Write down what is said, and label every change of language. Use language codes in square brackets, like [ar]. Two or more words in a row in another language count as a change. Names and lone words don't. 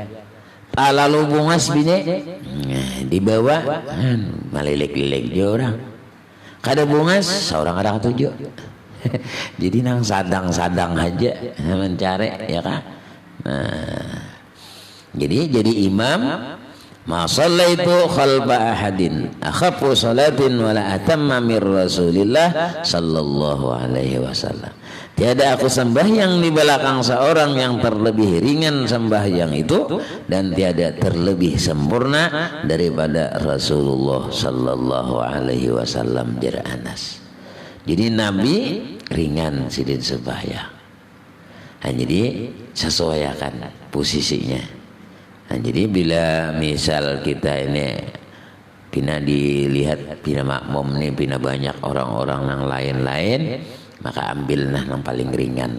[bjn] Lalu bungas bini dibawa melilik-lilik juga orang. Kada bungas seorang ada ketujuh. Jadi nang sadang-sadang aja mencari ya kan. [ar] Nah, jadi imam ما صليت خلف أحد أخف صلاة ولا أتم من رسول الله صلى الله عليه وسلم. [bjn] Tiada aku sembahyang di belakang seorang yang terlebih ringan sembahyang itu dan tiada terlebih sempurna daripada Rasulullah [ar] صلى الله عليه وسلم, [bjn] jar Anas. Jadi Nabi ringan sidin sembahyang. Nah, jadi sesuaikan posisinya. Nah, jadi bila misal kita ini pina dilihat pina makmum nih pina banyak orang-orang yang lain-lain, maka ambil yang paling ringan.